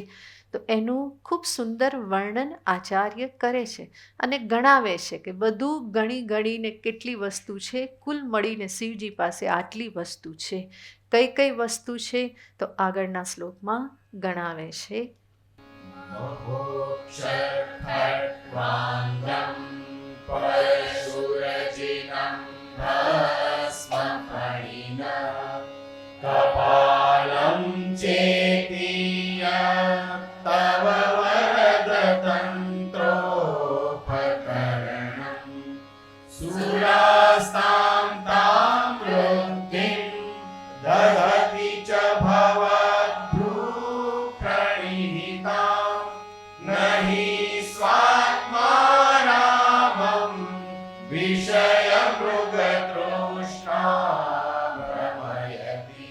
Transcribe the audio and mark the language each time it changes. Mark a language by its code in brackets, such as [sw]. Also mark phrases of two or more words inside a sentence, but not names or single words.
[gu] તો એનું ખૂબ સુંદર વર્ણન આચાર્ય કરે છે અને ગણાવે છે કે બધું ગણી ગણીને કેટલી વસ્તુ છે, કુલ મળીને શિવજી પાસે આટલી વસ્તુ છે. કઈ કઈ વસ્તુ છે? તો આગળના શ્લોકમાં ગણાવે છે. [sa] मोक्षखट्वाङ्गं परशुरजिनं भस्मफणिन कपालं चेतीय तव वरदतन्त्रोपकरणं सुरास्तां तां वृद्धिं ददति च भवद्भ्रूप्रणिहितां न हि स्वात्मारामं विषयमृगतृष्णा भ्रमयति।